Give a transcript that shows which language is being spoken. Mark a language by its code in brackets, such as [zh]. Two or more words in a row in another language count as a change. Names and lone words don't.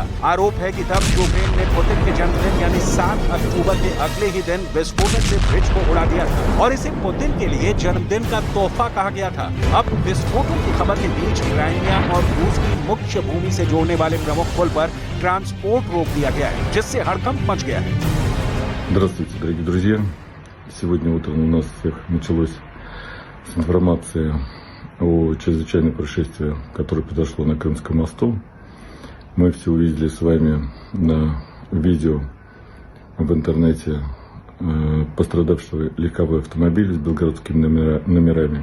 [hi] आरोप है कि तब यूक्रेन ने पुतिन के जन्मदिन यानी 7 अक्टूबर के अगले ही दिन विस्फोटन से ब्रिज को उड़ा दिया था और इसे पुतिन के लिए जन्मदिन का तोहफा कहा गया था। अब विस्फोटों की खबर के बीच क्राइमिया और रूस की मुख्य भूमि से जोड़ने वाले प्रमुख पुल पर ट्रांसपोर्ट रोक दिया गया है, जिससे हड़कंप मच गया है। [ru] Здравствуйте, дорогие друзья! Сегодня утром у нас всех началось с информации о чрезвычайном происшествии, которое произошло на Крымском мосту. Мы все увидели с вами на видео в интернете пострадавшего легковой автомобиль с белгородскими номерами.